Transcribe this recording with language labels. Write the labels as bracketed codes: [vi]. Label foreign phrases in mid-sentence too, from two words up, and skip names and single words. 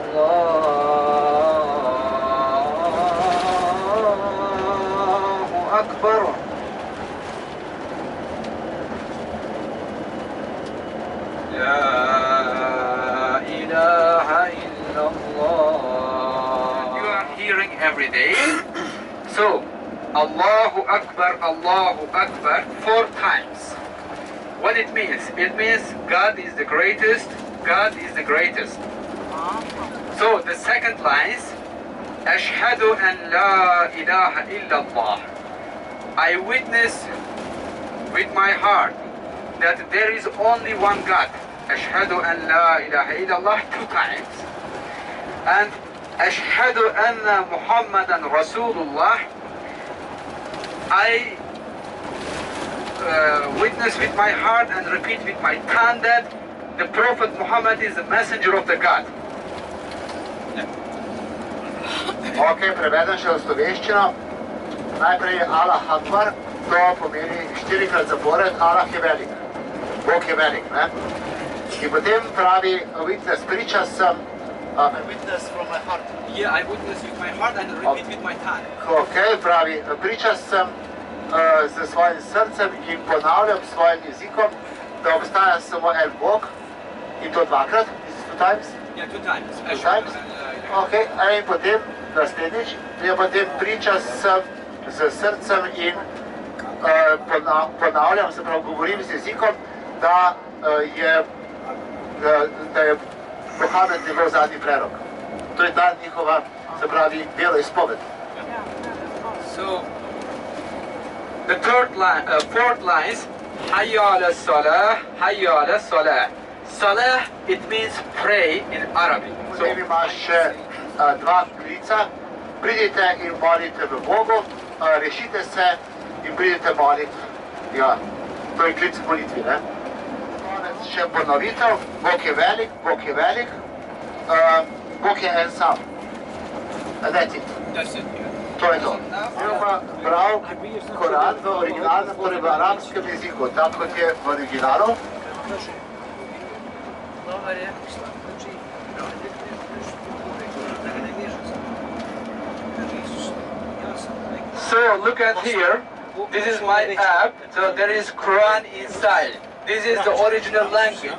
[ar] الله أكبر لا إله إلا الله. [en] You are hearing every day. So, [ar] الله أكبر, [en] 4 times. What it means? It means God is the greatest, God is the greatest. So, the second line is [ar] أشهد أن لا إله إلا الله. [en] I witness with my heart that there is only one God. [ar] أشهد أن لا إله إلا الله [en] 2 times. [ar] And أشهد أن محمدا رسول الله. [en] I witness with my heart and repeat with my tongue that the Prophet Muhammad is the messenger of the God. [sl] Ok, prevedem še v slovenščino. Najprej [ar] الله أكبر, [sl] to pomeni 4-krat zapored, Allah je velik. Bog je velik, ne? In potem pravi, witness, priča sem, [en] witness from my heart. Yeah, I witness with my heart and repeat with my tongue. [sl] Ok, pravi, priča sem z svojim srcem in ponavljam svojim jezikom, da obstaja samo en Bog, in to 2-krat, [en] is it 2 times? Yeah, 2 times. 2 times? [sl] Ok, in potem naslednjič, in potem priča sem z srcem in ponavljam, se pravi, govorim z jezikom, da je Mohamed njegov zadnji prerok. To je ta njihova, se pravi, veroizpoved. [en] So, the fourth line is [ar] حي على الصلاة, حي على الصلاة. [en] Salah, it means pray in Arabic. So, [sl] Potem imaš še 2 klica, pridite in molite v Bogu, rešite se in pridite moliti. Ja, to je klic v molitvi, ne? Konec še ponovitev, Bog je velik, Bog je velik, Bog je en sam. [en] That's it. that's it. [sl] To je to. Zdaj pa bral Koran v originalnem, torej v arabskem jeziku, tako kot je v originalu. [en] So, look at here. This is my app. So, there is Quran inside. This is the original language.